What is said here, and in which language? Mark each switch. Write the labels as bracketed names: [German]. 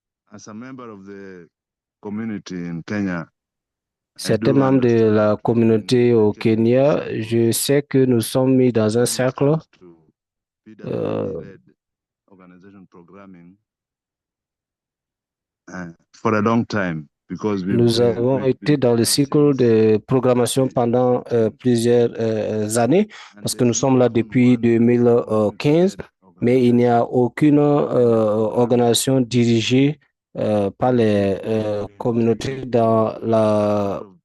[English] As a member of the community in Kenya, [French] Certains membres de la communauté au Kenya, je sais que nous sommes mis dans un cercle [English] PWD-led organization programming for a long time because [French] nous avons été dans le cycle de programmation pendant plusieurs années parce que nous sommes là depuis 2015, mais il n'y a aucune organisation dirigée par les communautés dans la...